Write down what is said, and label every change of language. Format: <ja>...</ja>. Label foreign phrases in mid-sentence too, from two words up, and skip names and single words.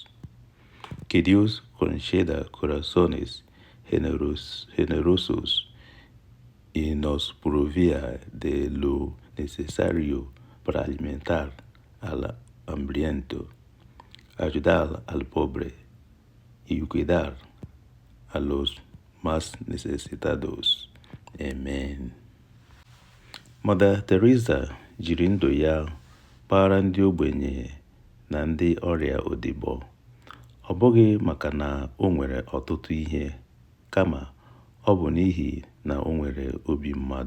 <es>Que Dios conceda corazones generosos y nos provea de lo necesario para alimentar al hambriento, ayudar al pobre y cuidar a los más necesitados. Amen.</es> <ig>Mother Teresa jiri ndụ ya kpara ndị ogbenye na ndị ọrịa odibo. Ọ bụghị maka na o nwere ọtụtụ ihe, kama ọ bụ n'ihi na o nwere obi mmadụ.</ig>